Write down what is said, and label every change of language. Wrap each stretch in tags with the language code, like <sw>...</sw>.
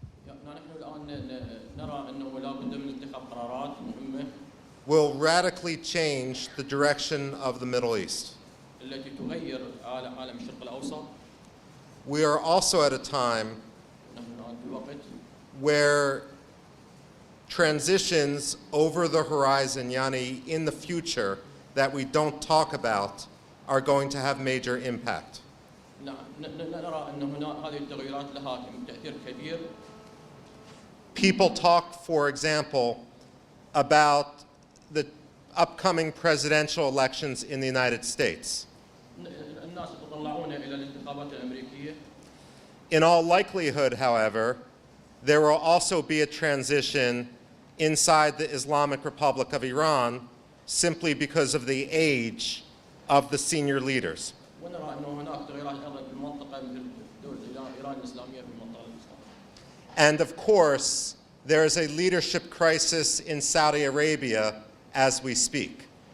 <ar>نحن الآن نرى أنه لا بد من اتخاذ قرارات مهمة</ar> <en>will radically change the direction of the Middle East.</en> <ar>التي تغير عالم الشرق الأوسط.</ar> <en>We are also at a time</en> <ar>نحن الآن في وقت</ar> <en>where transitions over the horizon, yani in the future, that we don't talk about are going to have major impact.</en> <ar>نعم نرى أن هنا هذه التغيرات لها تأثير كبير.</ar> <en>People talk, for example, about the upcoming presidential elections in the United States.</en> <ar>الناس يتطلعون إلى الانتخابات الأمريكية.</ar> <en>In all likelihood, however, there will also be a transition inside the Islamic Republic of Iran simply because of the age of the senior leaders.</en> <ar>ونرى أنه هناك تغيرات أيضا في المنطقة مثل دولة إيران الإسلامية في المنطقة الإسلامية.</ar> <en>And of course, there is a leadership crisis in Saudi Arabia as we speak.</en>